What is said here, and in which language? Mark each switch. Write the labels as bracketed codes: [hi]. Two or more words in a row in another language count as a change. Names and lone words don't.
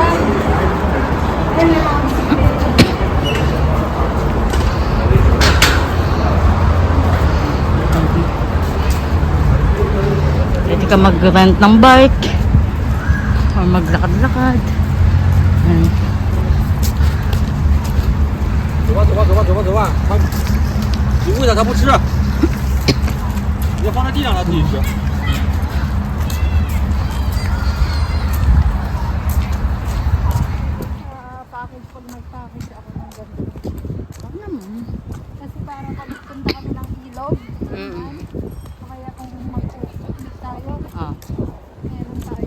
[tl] Pwede ka mag-rent ng bike or maglakad-lakad. Ayan. [zh] 走吧，他你喂它，它不吃，你要放在地上，它自己吃。 [tl] Package pag nag-package ako ng ganito. Kasi parang pag punta kami ng ilog, o kaya kung mag-picnic tayo, meron tayo.